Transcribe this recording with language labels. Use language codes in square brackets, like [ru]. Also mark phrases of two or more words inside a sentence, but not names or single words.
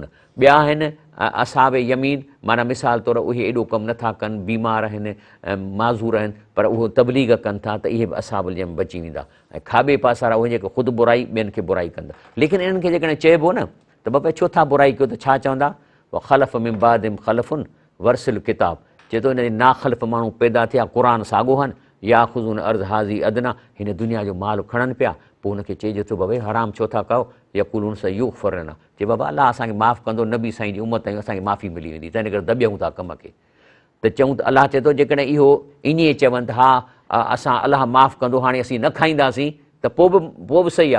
[sd] ॿिया आहिनि [ar] أصحاب اليمين, [sd] माना मिसाल तौरु उहे एॾो कमु नथा कनि, बीमार आहिनि, माज़ूर आहिनि, पर उहो तबलीग कनि था, त इहे बि [ar] أصحاب اليمين [sd] बची वेंदा। ऐं खाॿे पासे वारा उहे जेके ख़ुदि बुराई ॿियनि खे बुराई कंदा। लेकिन इन्हनि खे जेकॾहिं चइबो न त बाबा छो था बुराई कयो, त छा चवंदा, [ar] فخلف من بعدهم خلف ورثوا الكتاب, [sd] चए थो हिन जे नाख़लफ़ माण्हू पैदा थिया, क़ुर साॻो हनि, [ar] يأخذون عرض هذا الأدنى, [sd] हिन दुनिया जो माल खणनि पिया, पोइ हुनखे चइजे थो बाबा हराम छो था कयो, [ar] يقولون سيغفر لنا, [sd] चए बाबा अलाह असांखे माफ़ु कंदो, नबी साईं जी उम्मत ताईं असांखे माफ़ी मिली वेंदी, तंहिंजे करे दॿियूं था कम खे। त चऊं त अलाह चए थो जेकॾहिं इहो ईअं चवनि त हा असां अलाह माफ़ु कंदो, हाणे असीं न खाईंदासीं, त पोइ बि सही आहे।